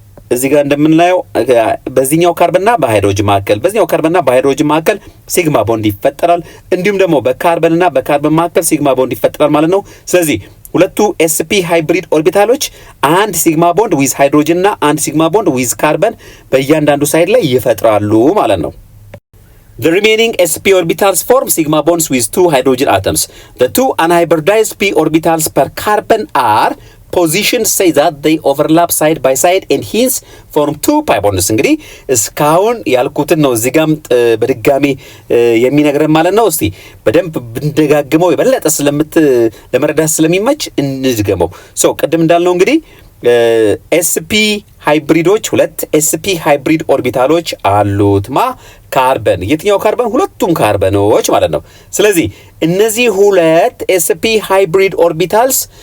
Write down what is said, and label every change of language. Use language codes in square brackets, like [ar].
[am] እዚህ ጋር እንደምናየው በዚህኛው ካርበንና በሃይድሮጅን መካከል መካከል ሲግማ ቦንድ ይፈጠራል። እንዲሁም ደግሞ በካርበንና በካርበን መካከል ሲግማ ቦንድ ይፈጠራል ማለት ነው። ስለዚህ ሁለቱ sp ሃይብሪድ ኦርቢታሎች አንድ ሲግማ ቦንድ ዊዝ ሃይድሮጅን እና አንድ ሲግማ ቦንድ ዊዝ ካርበን በእያንዳንዱ ሳይድ ላይ ይፈጥራሉ ማለት ነው። [en] The remaining sp orbitals form sigma bonds with two hydrogen atoms. The two unhybridized p orbitals per carbon are positioned say that they overlap side by side and hence form two pi bonds. [am] እንግዲህ እስካሁን ያልኩትን ነው እዚህ ጋም በድጋሚ የሚነግረን ማለት ነው። እስቲ በደንብ ብንደጋግመው የበለጠ ለመረዳት ስለሚመች እንድገመው። ቅድም እንዳልነው እንግዲህ sp ሃይብሪዶች ሁለት sp ሃይብሪድ ኦርቢታሎች አሉት ካርበን የትኛው ካርበን ሁለቱም ካርበኖች ማለት ነው። ስለዚህ እነዚህ ሁለት sp ሃይብሪድ ኦርቢታልስ